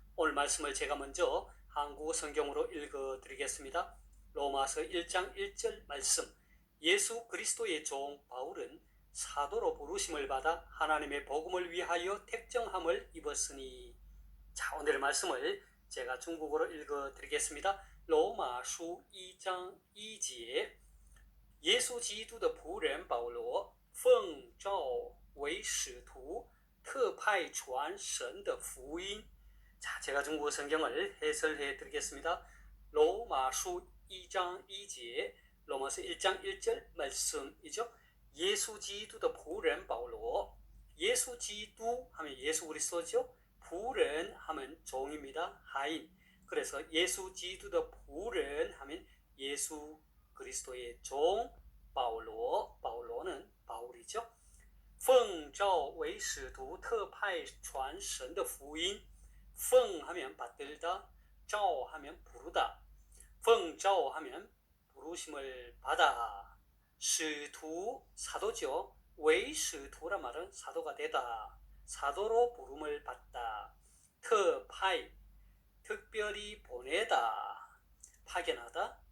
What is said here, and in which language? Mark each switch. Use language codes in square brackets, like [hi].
[ko] 오늘 말씀을 제가 먼저 한국어 성경으로 읽어드리겠습니다. 로마서 1장 1절 말씀. 예수 그리스도의 종 바울은 사도로 부르심을 받아 하나님의 복음을 위하여 택정함을 입었으니. 자, 오늘의 말씀을 제가 중국어로 읽어드리겠습니다. 로마서 2장 [zh] 2节耶稣基督的仆人保罗奉召为使徒，特派传神的福音。 [ko] 자, 제가 중국어 성경을 해설해 드리겠습니다. 로마서 2장 2제, 로마서 1장 1절 말씀이죠. 예수 기도의 仆人 바울로. 예수 기도 하면 예수 그리스도죠. 仆人 하면 종입니다. 하인. 그래서 예수 기도의 仆人 하면 예수 그리스도의 종 바울로, 바울로는 바울이죠. [zh] 奉召为使徒特派传神的福音。 [ko] 奉 하면 받들다, 召 하면 부르다. 奉召 하면 부르심을 받아. 使徒 사도죠. 为使徒란 말은 사도가 되다, 사도로 부름을 받다. 特派 특별히 보내다, 파견하다.